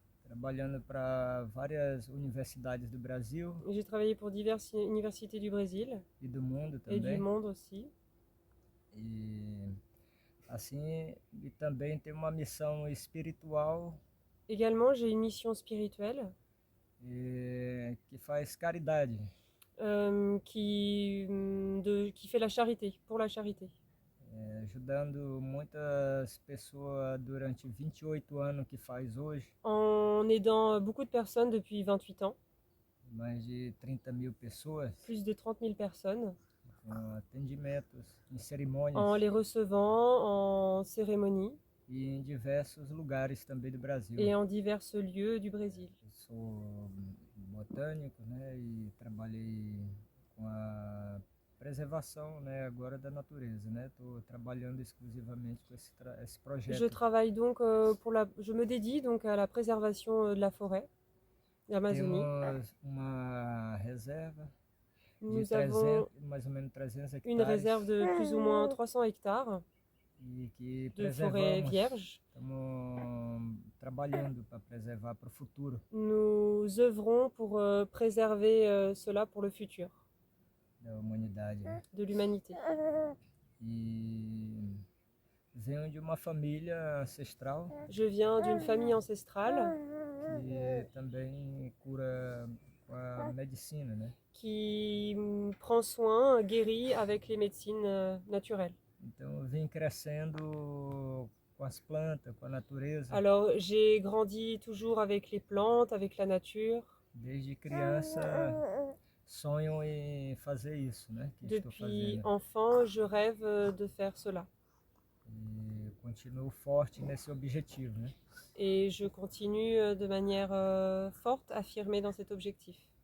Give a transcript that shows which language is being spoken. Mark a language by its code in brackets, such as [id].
[pt] trabalhando para várias universidades do Brasil [fr] J'ai travaillé pour diverses universités du Brésil [pt] e do mundo [fr] et du [pt] também. [fr] monde aussi. [pt] E assim, e também tenho uma missão espiritual [fr] Également, j'ai une mission spirituelle [pt] que faz caridade. [fr] qui fait la charité, pour la charité. [pt] Ajudando muitas pessoas durante 28 anos que faz hoje, [fr] En aidant beaucoup de personnes depuis 28 ans, [pt] mais de 30.000 pessoas, [fr] plus de 30 000 personnes, [pt] com atendimentos em cerimônias [fr] en les recevant en cérémonie [pt] e em diversos lugares também do Brasil. [fr] et en divers lieux du Brésil. [pt] Eu sou botânico, né, e trabalhei com a preservação, né, agora da natureza, né? Estou trabalhando exclusivamente com esse projeto. [fr] Je travaille donc je me dédie donc à la préservation de la forêt, de l'Amazonie. [pt] Temos uma reserva de [fr] Nous [pt] 300, [fr] avons [pt] mais ou menos 300 hectares [fr] une réserve de plus ou moins 300 hectares [pt] e que [fr] de forêt [pt] preservamos. [fr] vierge. [pt] Estamos trabalhando para preservar para o futuro [fr] Nous œuvrons pour préserver cela pour le futur [pt] da humanidade. [fr] de l'humanité. [pt] E venho de uma família ancestral [fr] Je viens d'une famille ancestrale [pt] que também cura com a medicina, né? [fr] qui prend soin, guérit avec les médecines naturelles. [pt] Então eu vim crescendo com as plantas, com a natureza. [fr] Alors j'ai grandi toujours avec les plantes, avec la nature. [pt] Desde criança sonho em fazer isso, né? Que estou [fr] Depuis [pt] fazendo. [fr] enfant, je rêve de faire cela. [pt] E continuo forte nesse objetivo, né? [fr] Et je continue de manière forte, affirmée dans cet objectif.